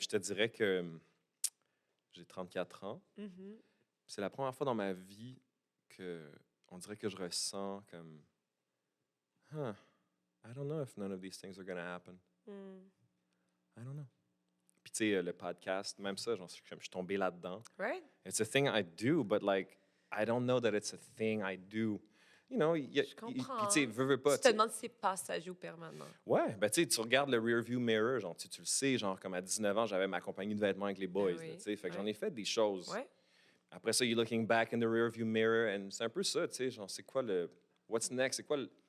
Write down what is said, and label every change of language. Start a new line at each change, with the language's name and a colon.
French: je te dirais que j'ai 34 ans. Mhm. C'est la première fois dans ma vie que on dirait que je ressens comme, huh,
English: I don't know if none of these things are going to happen. Mm. I don't know.
French: Puis tu sais, le podcast, même ça, genre, je suis tombé là-dedans.
English: Right? It's a thing I do, but like, I don't know that it's a thing I do. You know,
French: Je comprends. puis tu sais, veux pas. Tu te demandes si c'est passager ou permanent. Ouais, ben tu sais, tu regardes le rearview mirror, genre, tu le sais, genre, comme à 19 ans, j'avais ma compagnie de vêtements avec les boys, oui, là, tu sais, fait que ouais. j'en ai fait des choses. Ouais. Après ça,
English: you're looking back in the rearview mirror,
French: and c'est un peu ça, tu sais, genre, c'est quoi le.
English: What's next?
French: C'est quoi le.